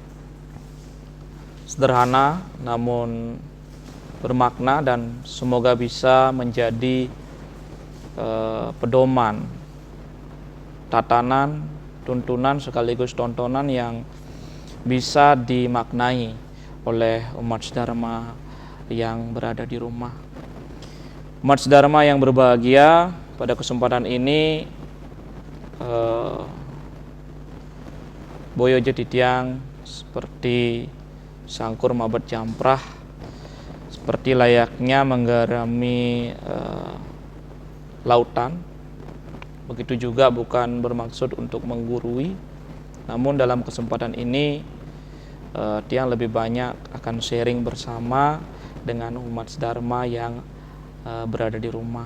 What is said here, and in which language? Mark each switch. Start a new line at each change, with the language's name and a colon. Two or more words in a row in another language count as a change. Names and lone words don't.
Indonesian: sederhana namun bermakna dan semoga bisa menjadi pedoman, tatanan, tuntunan sekaligus tontonan yang bisa dimaknai oleh umat sedharma yang berada di rumah. Umat sedharma yang berbahagia, pada kesempatan ini
Balinese: Boyo Jetitiang
Indonesian: seperti sangkur mabet jamprah, seperti layaknya menggarami lautan. Begitu juga bukan bermaksud untuk menggurui, namun dalam kesempatan ini Tiang lebih banyak akan sharing bersama dengan umat sedharma yang berada di rumah.